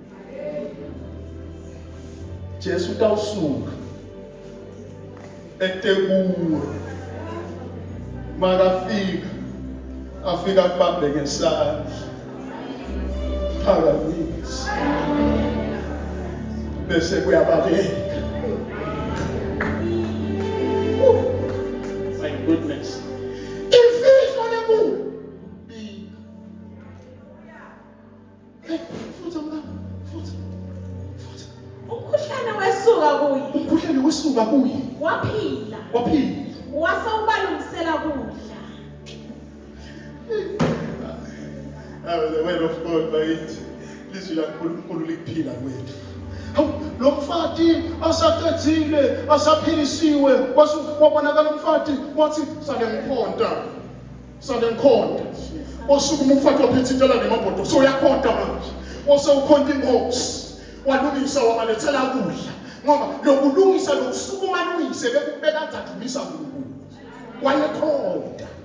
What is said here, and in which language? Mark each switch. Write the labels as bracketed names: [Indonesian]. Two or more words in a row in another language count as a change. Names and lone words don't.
[Swati] Jesu utawusuka. Etekuwe. Makafika. Afika kubambe ngesandla. Phakamisa. Bese kuyabaleka. [English] My goodness. [Swati] Imfihlo lenkulu. Umkhuhlane weSuka kuye. Umkhuhlane weSuka kuye. Waphila. Wase ubalungisela kudla. [English] The word of God [Swati] bayithi lizwi laNkulunkulu likuphila kwethu. Lo mfati asaqedile asaphilisiwe kwabonakala umfati wathi sale ngikhonta osukuma umfati waphethe intela nemabhodo so uyakhonta manje osewukhonta inkosi walungisa wabalethela kudla ngoba lokulungisa lokusukuma lungise bekazadlulisa uNkulunkulu wayekhonta.